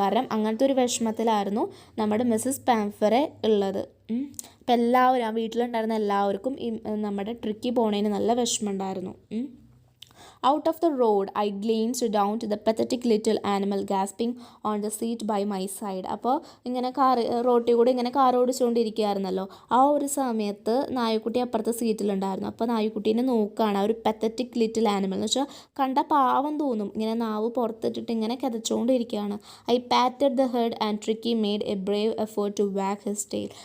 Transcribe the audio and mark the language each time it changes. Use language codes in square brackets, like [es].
[ml] കാരണം അങ്ങനത്തെ ഒരു വിഷമത്തിലായിരുന്നു നമ്മുടെ മിസ്സസ് പാംഫറെ ഉള്ളത്. അപ്പം എല്ലാവരും ആ വീട്ടിലുണ്ടായിരുന്ന എല്ലാവർക്കും ഈ നമ്മുടെ ട്രിക്കി പോണതിന് നല്ല വിഷമമുണ്ടായിരുന്നു. [en] Out of the road, I glanced down to the pathetic little animal gasping on the seat by my side. [ml] അപ്പോൾ ഇങ്ങനെ റോട്ടിൽ കൂടെ ഇങ്ങനെ കാർ ഓടിച്ചുകൊണ്ടിരിക്കുകയായിരുന്നല്ലോ. ആ ഒരു സമയത്ത് നായക്കുട്ടി അപ്പുറത്തെ സീറ്റിലുണ്ടായിരുന്നു. അപ്പോൾ നായക്കുട്ടീനെ നോക്കുകയാണ്, ആ ഒരു പത്തറ്റിക് ലിറ്റിൽ ആനിമൽ എന്ന് വെച്ചാൽ കണ്ട പാവം തോന്നും, ഇങ്ങനെ നാവ് പുറത്തിട്ടിട്ട് ഇങ്ങനെ കിതച്ചുകൊണ്ടിരിക്കുകയാണ്. [en] I patted the head and Tricky made a brave effort to wag his tail.